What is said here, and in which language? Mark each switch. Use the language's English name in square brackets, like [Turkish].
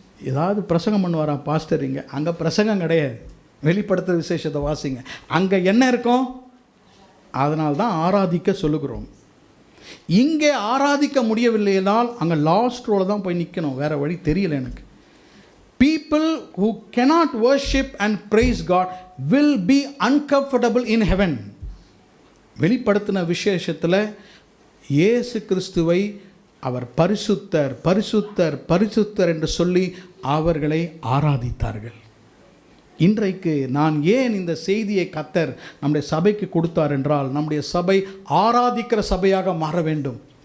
[Tamil] ஏதாவது பிரசங்கம் பண்ணுவாரா பாஸ்டர்? இங்கே அங்கே பிரசங்கம் கிடையாது. வெளிப்படுத்துகிற விசேஷத்தை வாசிங்க, அங்கே என்ன இருக்கும்? அதனால்தான் ஆராதிக்க சொல்லுகிறோம். இங்கே ஆராதிக்க முடியவில்லைனால் அங்கே லாஸ்ட் ரோல தான் போய் நிற்கணும், வேறு வழி தெரியல எனக்கு. [English] People who cannot worship and praise God will be uncomfortable in heaven. [Tamil] வெளிப்படுத்தின விசேஷத்தில் இயேசு கிறிஸ்துவை அவர் பரிசுத்தர் பரிசுத்தர் பரிசுத்தர் என்று சொல்லி அவர்களை ஆராதித்தார்கள். இன்றைக்கு நான் ஏன் இந்த செய்தியை கர்த்தர் நம்முடைய சபைக்கு கொடுத்தார் என்றால், நம்முடைய சபை ஆராதிக்கிற சபையாக மாற வேண்டும்.